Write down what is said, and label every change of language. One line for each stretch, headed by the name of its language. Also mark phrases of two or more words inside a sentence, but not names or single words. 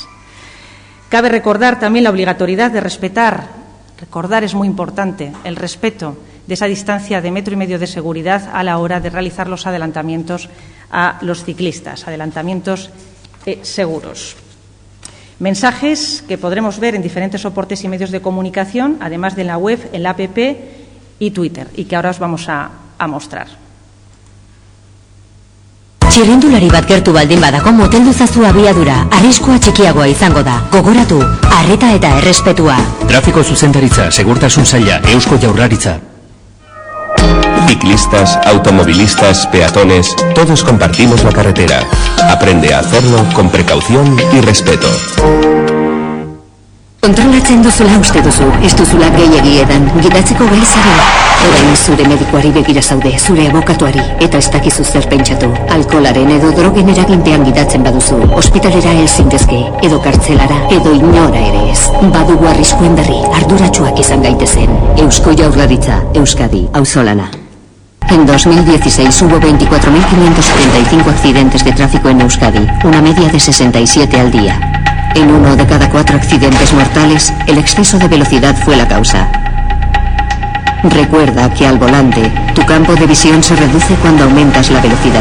Spanish: Cabe recordar también la obligatoriedad de recordar es muy importante, el respeto de esa distancia de 1,5 metros de seguridad a la hora de realizar los adelantamientos a los ciclistas, adelantamientos seguros. Mensajes que podremos ver en diferentes soportes y medios de comunicación, además de en la web, en la app y Twitter, y que ahora os vamos a mostrar.
Basque: Txirrindulari bat gertu baldin badago moteldu zazu abiadura, arriskua txikiagoa izango da. Gogoratu, arreta eta errespetua. Trafiko zuzendaritza, segurtasun saila, Eusko Jaurlaritza.
Spanish: Ciclistas, automovilistas, peatones, todos compartimos la carretera. Aprende a hacerlo con precaución y respeto.
Basque: Kontrolatzen duzula uste duzu, ez duzula gehiegi edan, gidatzeko gai zara. Orain zure medikuari begira zaude, zure abokatuari, eta ez dakizu zer pentsatu. Alkolaren edo drogen eraginpean gidatzen baduzu, ospitalera ez zintezke, edo kartzelara, edo inora ere ez. Badugu arriskuen berri, arduratsuak izan gaitezen. Eusko Jaurlaritza, Euskadi, auzolana.
Spanish: En 2016 hubo 24.535 accidentes de tráfico en Euskadi, una media de 67 al día. En 1 de cada 4 accidentes mortales, el exceso de velocidad fue la causa. Recuerda que al volante, tu campo de visión se reduce cuando aumentas la velocidad.